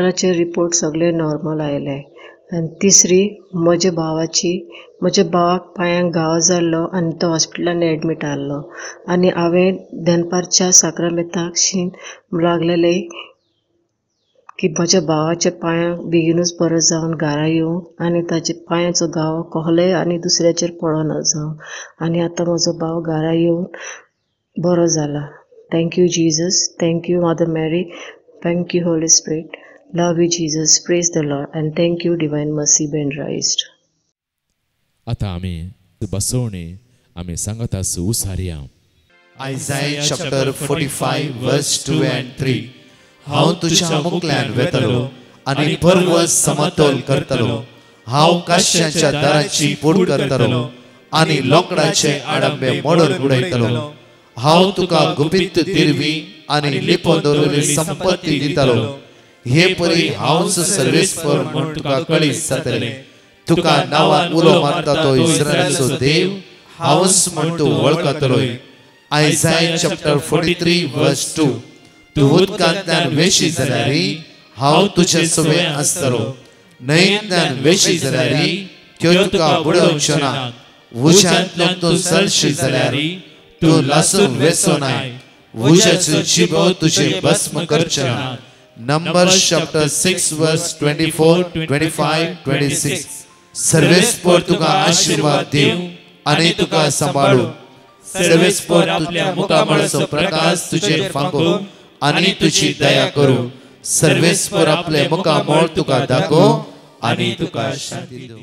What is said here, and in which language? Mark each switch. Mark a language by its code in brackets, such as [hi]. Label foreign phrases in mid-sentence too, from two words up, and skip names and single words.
[kok] डॉक्टराचे रिपोर्ट सगळे नॉर्मल आयले आनी तिसरी म्हज्या भावाक पांयांक घाव जाल्लो आनी तो हॉस्पिटलान एडमीट आहलो आनी हांवें दनपारच्या साक्रामेंताक लागलेले की म्हज्या भावाच्या पांयांक बेगीनूच बरो जावन घरा येवं आनी ताचे पांयाचो घाव कोहलेय आनी दुसऱ्याचेर पडोना जावं आनी आतां म्हजो भाव घरा येवन बरो जाला. [en] Thank you Jesus, thank you Mother Mary, thank you Holy Spirit. Love you Jesus, praise the Lord and thank you Divine Mercy been raised. [kok] आतां आमी बसोवणी आमी सांगत आसूं उसारया. [en] Isaiah chapter 45 verse 2 and 3. [kok] हांव तुज्या मुखल्यान वेतलो आनी पर्वत समतोल करतलो. हांव काश्याच्या दाराची पूड करतलो आनी लोकडाचे आडंबे मोडून उडयतलो. हांव तुका गुपीत दिरवी आनी लिपोवन दवरिल्ली संपत्ती दितलो. हे परी हांवच सर्वेस्पर म्हूण तुका कळीत जातले. तुका नांवान उलो मारता तो इस्रायलाचो देव हांवच म्हूण तूं वळखतलोय. [en] Isaiah chapter 43 verse 2. [kok] तूं उदकांतल्यान वेशी जाल्यारी हांव तुजे सुवे आसतलो. न्हंयेंतल्यान वेशी जाल्यारी त्यो तुका बुडोवच्यो ना. उज्यांतल्यान तूं चलशी जाल्यारी तूं लासून वेचो नाय. उज्याचो जिबो तुजे भस्म करचे ना. [en] Numbers chapter 6 verse 24, 25, 26. [kok] सर्वेस्पर तुका आशीर्वाद दिव आनी तुका सांबाळू. सर्वेस्पर आपल्या मुखामळाचो प्रकाश तुजेर फांकू आनी तुजी दया करू. सर्वेस्पर आपले मुखामळ तुका दाखोव आनी तुका शांती दिवं.